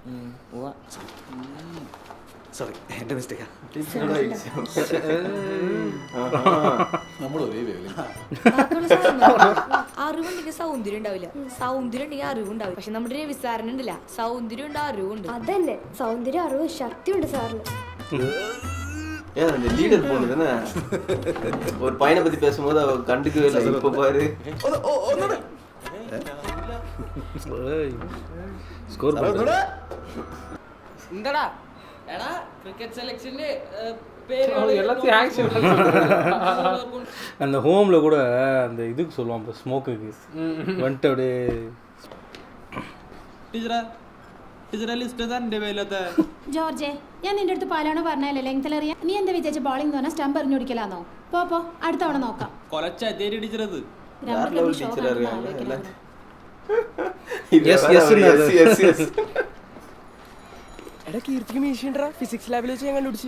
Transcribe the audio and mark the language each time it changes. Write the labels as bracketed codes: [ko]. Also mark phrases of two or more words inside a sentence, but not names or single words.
[ml] സോറി, എൻ്റെ മിസ്റ്റേക്കാ. നമ്മൾ ഒരേ വേല. അറിവുണ്ടെങ്കിൽ സൗന്ദര്യം ഉണ്ടാവില്ല, സൗന്ദര്യം ഉണ്ടെങ്കിൽ അറിവുണ്ടാവില്ല. പക്ഷെ നമ്മുടെ രവിസാരൻ ഉണ്ടല്ല, സൗന്ദര്യം ഉണ്ട് അറിവുണ്ട്. അതന്നെ, സൗന്ദര്യം അറിവ് ശക്തിയുണ്ട് സാറിന്. [ta] லீடர் பொண்ணு தானே. ஒரு பையனை பத்தி பேசும்போது அவ கண்டுக்கவே இல்லை. இப்ப பாரு ஸ்கோர் [ml] എന്താടാ എടാ [en] cricket selection [ta] அந்த ஹோம்ல கூட அந்த இதுக்கு சொல்லுவான் ஸ்மோக்குக்கு வந்துட்டு அப்படியே [ml] ജോർജെ, ഞാൻ നിന്റെ അടുത്ത് പാലാണോ പറഞ്ഞാലേ ലെങ്തലറിയാൻ. നീ എന്താ വിചാരിച്ച ബോളിംഗ് പറഞ്ഞാൽ സ്റ്റംപ് എറിഞ്ഞു പിടിക്കലാന്നോ? പോ അടുത്ത തവണ നോക്കാം. എടാ കീർത്തിക്ക് മീശ ഫിസിക്സ് ലാബിൽ വെച്ച് ഞാൻ കണ്ടുപിടിച്ച്.